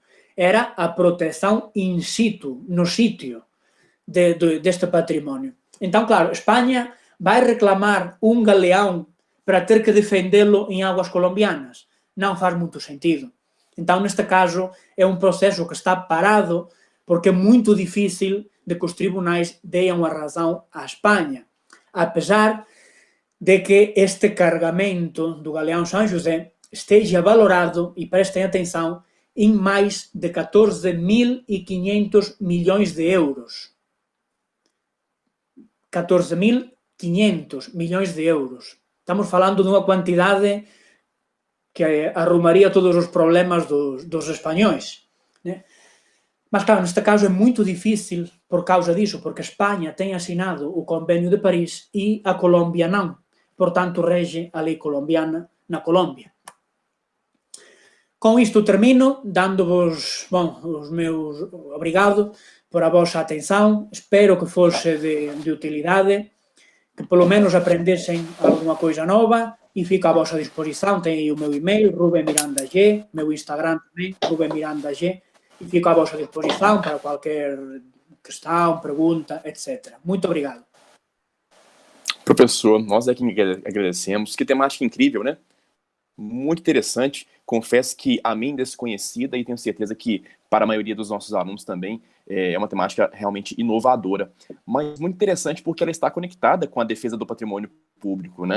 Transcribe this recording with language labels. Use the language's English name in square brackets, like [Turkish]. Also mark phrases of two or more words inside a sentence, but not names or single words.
[Galician] Era a protección in situ, no sitio deste patrimonio. Então, claro, España vai reclamar un galeón para ter que defendelo en aguas colombianas? Non faz moito sentido. [Portuguese] Então, neste caso, é un proceso que está parado porque é muito difícil de que os tribunais deem a razão a España, apesar de que este cargamento do Galeão São José esteja valorado, e prestem atenção, em mais de 14.500 milhões de euros. 14.500 milhões de euros. [Galician] Estamos falando dunha cuantidade que arrumaría todos os problemas dos españois, né? [Portuguese] Mas, claro, neste caso é muito difícil por causa disso, porque España tem asinado o Convenio de París e a Colombia non. Portanto, rege a lei colombiana na Colombia. [Galician] Con isto termino, dando-vos os meus obrigado por a vosa atención. Espero que fose de utilidade, que polo menos aprendesen alguna coisa nova, e fico a vosa disposición. Teño o meu email, Rubén Miranda G, meu Instagram tamén, Rubén Miranda G, e fico a vosa disposición para qualquer questão, pergunta, etc. [Portuguese] Muito obrigado. Professor, nós é que agradecemos. Que temática incrível, né? Muito interessante. Confesso que a mim desconhecida, e tenho certeza que para a maioria dos nossos alunos também é uma temática realmente inovadora, mas muito interessante porque ela está conectada com a defesa do patrimônio público, né?